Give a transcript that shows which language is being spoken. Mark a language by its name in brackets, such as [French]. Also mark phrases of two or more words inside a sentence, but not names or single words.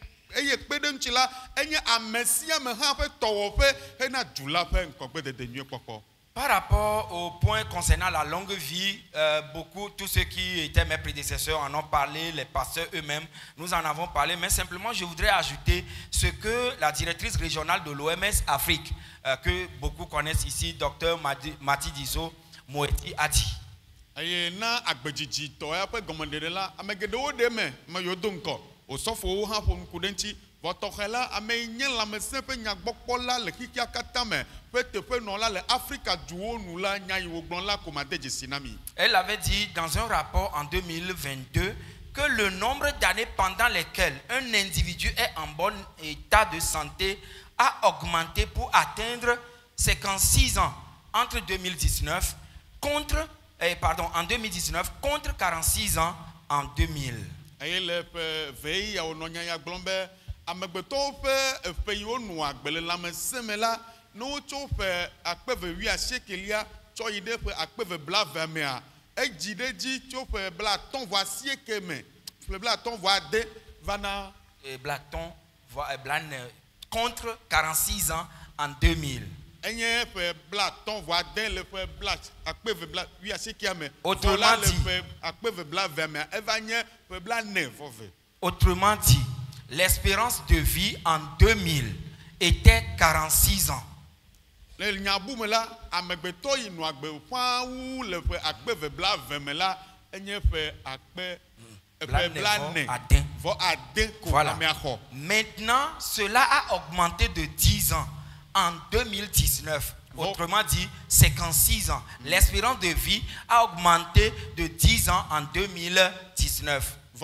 [Ewe] eye kpeɖeŋutsi la enye ame sia ame hã ƒe tɔwɔƒe hena du la ƒe ŋkɔgbedede nyuie kpɔkpɔ. [French] Par rapport au point concernant la longue vie, beaucoup, tous ceux qui étaient mes prédécesseurs en ont parlé, les pasteurs eux-mêmes, nous en avons parlé, mais simplement je voudrais ajouter ce que la directrice régionale de l'OMS Afrique, que beaucoup connaissent ici, Dr Mati Diso Moeti, a dit. [Ewe] Eye na agbedzidzi ya ƒe gɔmeɖeɖe la ame geɖewo ɖe me yiwo do ŋkɔ osɔfowo hã ƒo ŋku ɖe ŋuti vɔtɔxɛ la ame yi nye lãmesẽ ƒe nyagbɔkpɔla le xixia katã me ƒe teƒenɔla le Afrika duwo nu la nya yi wògblɔ la ko ma de dzesi na mi. [French] Elle avait dit dans un rapport en 2022 que le nombre d'années pendant lesquelles un individu est en bon état de santé a augmenté pour atteindre 56 ans entre 2019 en 2019 contre 46 ans en 2000. [Ewe] Eye le ƒe vei yawo nɔ nya ya gblɔm be amegbetɔwo ƒe ƒe yiwo nɔ agbe le lãmesẽ me la ne wotso ƒe 2019 tsɔ yi ɖe ƒe 2020 mea edzi ɖe dzi tso ƒe 59 me ƒe 59 va na [French] contre 46 ans en 2000. [Ewe] Enye ƒe 59 le ƒe 2019 me. [French] Autrement dit, [Ewe] le ƒe 2020 mea eva nye ƒe 49. [French] Autrement dit, l'espérance de vie en 2000 était 46 ans. [Ewe] Le nyabu me la amegbetɔ yi nɔ agbe ƒãa wu le ƒe 2020 me la enye ƒe 40 [French] Voilà. Maintenant, cela a augmenté de 10 ans en 2019. Autrement dit, 56 ans. L'espérance de vie a augmenté de 10 ans en 2019.